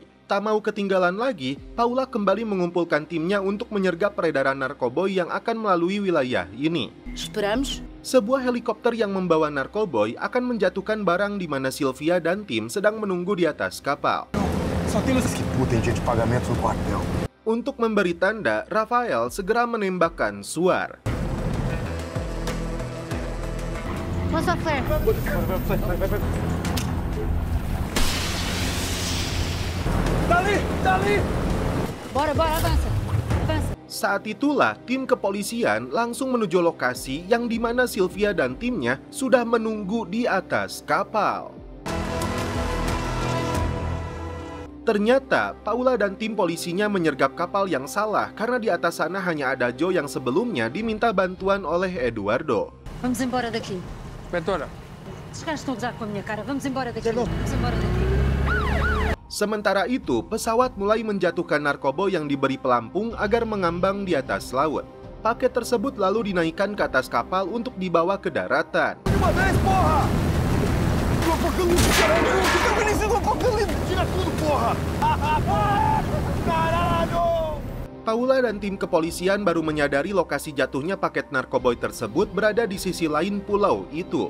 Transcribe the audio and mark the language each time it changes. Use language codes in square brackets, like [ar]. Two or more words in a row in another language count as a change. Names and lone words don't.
[id] Tak mau ketinggalan lagi, Paula kembali mengumpulkan timnya untuk menyergap peredaran narkoboy yang akan melalui wilayah ini. [pt] Esperamos. [id] Sebuah helikopter yang membawa narkoboy akan menjatuhkan barang di mana Sylvia dan tim sedang menunggu di atas kapal. Untuk memberi tanda, Rafael segera menembakkan Suar. [pt] Lança o flare. Dali! Bora, avança. [id] Saat itulah tim kepolisian langsung menuju lokasi yang dimana Sylvia dan timnya sudah menunggu di atas kapal. Ternyata Paula dan tim polisinya menyergap kapal yang salah karena di atas sana hanya ada Joe yang sebelumnya diminta bantuan oleh Eduardo. [pt] Vamos embora daqui. Mentora. Estes caras estão a gozar com a minha cara. Vamos embora daqui. Vamos embora daqui. [id] Sementara itu, pesawat mulai menjatuhkan narkoba yang diberi pelampung agar mengambang di atas laut. Paket tersebut lalu dinaikkan ke atas kapal untuk dibawa ke daratan. Paula dan tim kepolisian baru menyadari lokasi jatuhnya paket narkoboy tersebut berada di sisi lain pulau itu.